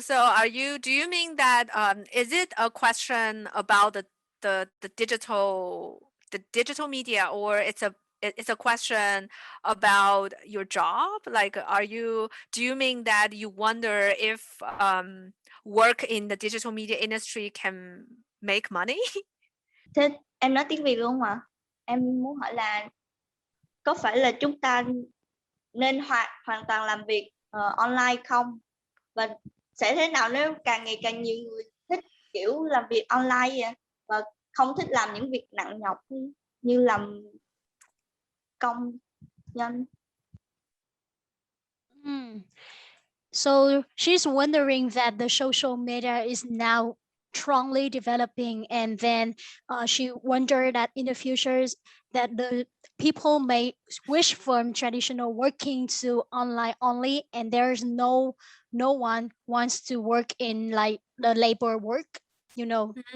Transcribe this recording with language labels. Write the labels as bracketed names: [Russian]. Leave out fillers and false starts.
[English] So do you mean that is it a question about the digital media, or it's a question about your job? Like, do you mean that you wonder if work in the digital media industry can make money? [Vietnamese] Thế em nói tiếng Việt luôn mà. Em muốn hỏi là có phải là chúng ta nên hoàn toàn làm việc online không? Và sẽ thế nào nếu càng ngày càng nhiều người thích kiểu làm việc online vậy? Và không thích làm những việc nặng nhọc như làm công nhân? [English] So she's wondering that the social media is now strongly developing, and then she wondered that in the future that the people may switch from traditional working to online only, and there's no one wants to work in like the labor work, you know.